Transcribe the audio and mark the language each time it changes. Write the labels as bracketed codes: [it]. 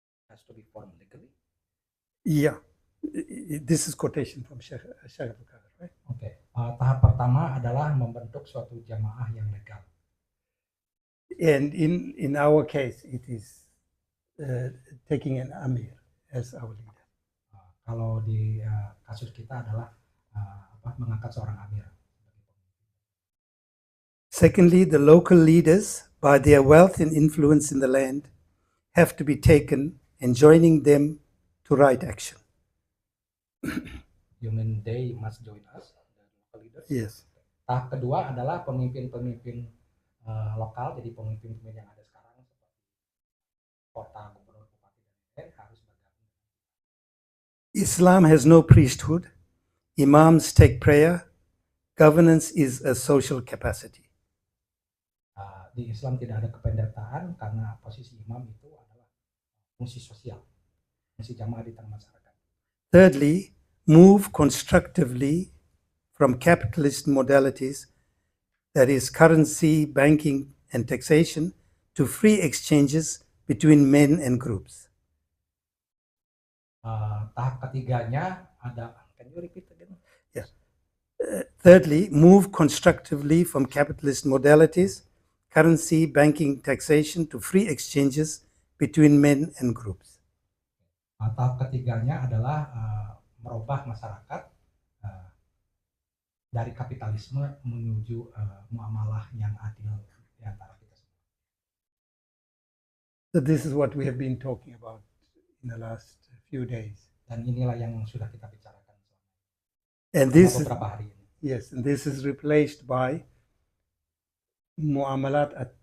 [en] Has to be formed legally. Yeah, this is quotation from Sheikh Abdul Qadir, right? Okay. [id] Tahap pertama adalah membentuk suatu jamaah yang legal. [en] And in our case, it is taking an amir as our leader. [id] Kalau di kasus kita adalah mengangkat seorang amir. [en] Secondly, the local leaders, by their wealth and influence in the land, have to be taken and joining them to right action. You mean they must join us, the local leaders? Yes. [id] Tahap kedua adalah pemimpin-pemimpin lokal, jadi pemimpin-pemimpin yang ada sekarang seperti kota, gubernur, bupati, dan lain-lain harus bergabung. [en] Islam has no priesthood. Imams take prayer, Governance is a social capacity. [id] Di Islam tidak ada kependetaan karena posisi imam itu adalah fungsi sosial, fungsi jamaah di tengah masyarakat. [en] Thirdly, move constructively from capitalist modalities, that is currency, banking, and taxation, to free exchanges between men and groups. [id] Tahap ketiganya ada, [en] can you repeat again? Yes. Thirdly, move constructively from capitalist modalities, currency, banking, taxation, to free exchanges between men and groups. [id] Tahap ketiganya adalah merubah masyarakat dari kapitalisme menuju muamalah yang adil di antara kita semua. [en] So this is what we have been talking about in the last few days. [id] Dan inilah yang sudah kita bicarakan [en] And this is, [id] beberapa hari ini. [en] yes, and this is replaced by muamalat.